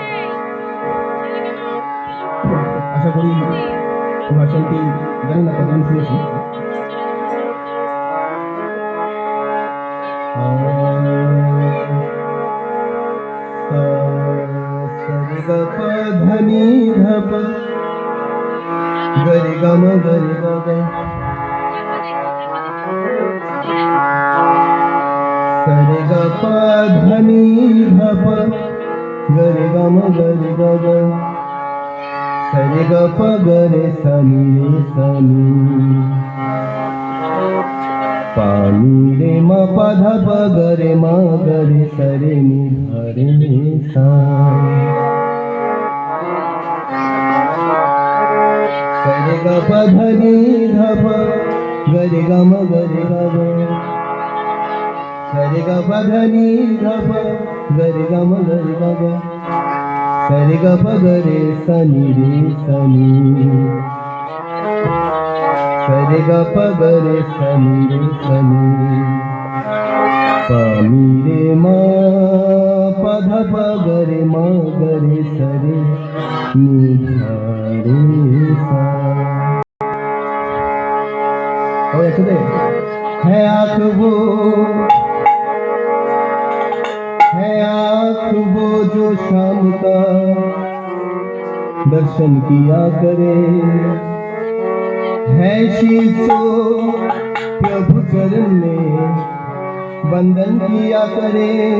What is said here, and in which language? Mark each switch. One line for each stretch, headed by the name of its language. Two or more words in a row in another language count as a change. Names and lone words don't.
Bangla: আশা করি এই ভার্সনটি জানি না কতদিন শুনেছি। ধনি ধপ গরি গম গরি গ সরে গ প ধনি ধপ গরি গম গরি গ সরে গ প গরে সনি সনি পানি রে ম প ধ প গরে ম গরে সরে নি ধরে সা সরে গ প ধনি ধপ গরে গ ম গরে গ সরে গ প ধনি ধপ গরে গ ম গরে গ সরে গ প গরে সনি রে সনি সরে গ প গরে সনি রে সনি পানি রে মা প ধ প গরে ম গরে সরে নি ধরে সা।
Hindi: और একসাথে है आँख वो जो शाम का दर्शन किया करे, है शीशो प्रभु चरण में बंधन किया करे।